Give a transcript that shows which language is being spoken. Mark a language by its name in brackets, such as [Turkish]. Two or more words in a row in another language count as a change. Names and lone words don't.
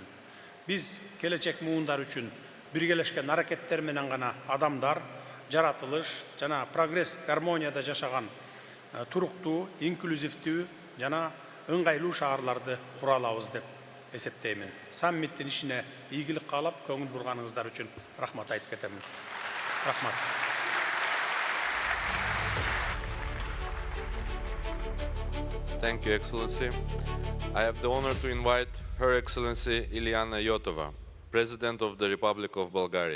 [Kyrgyz] Биз келечек муундар үчүн биргелешкен аракеттер менен гана адамдар, жаратылыш жана прогресс гармонияда жашаган туруктуу, инклюзивдүү жана ыңгайлуу шаарларды кура алабыз деп эсептеймин. Саммиттин ишине ийгилик каалап, көңүл бурганыңыздар үчүн рахмат айтып кетемин. Рахмат. [English] Thank you, Excellency. I have the honor to invite Her Excellency Iliana Yotova, President of the Republic of Bulgaria.